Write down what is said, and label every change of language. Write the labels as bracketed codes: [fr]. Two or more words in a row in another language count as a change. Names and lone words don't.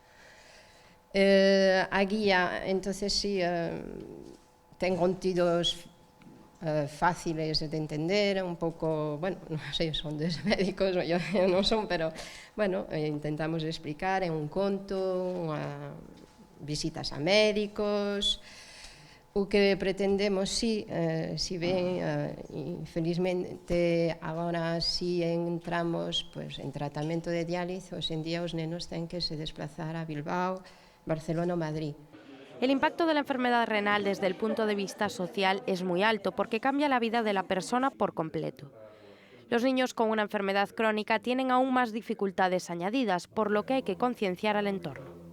[gl] A guía, entonces, sí, ten contidos fáciles de entender, un pouco, bueno, non sei, son dos médicos, eu non son, pero, bueno, intentamos explicar en un conto, visitas a médicos. O que pretendemos, si ben, infelizmente, agora si entramos en tratamento de diálisis, hoxe en día os nenos ten que se desplazar a Bilbao, Barcelona o Madrid. [es] El impacto de la enfermedad renal desde el punto de vista social es muy alto porque cambia la vida de la persona por completo. Los niños con una enfermedad crónica tienen aún más dificultades añadidas, por lo que hay que concienciar al entorno.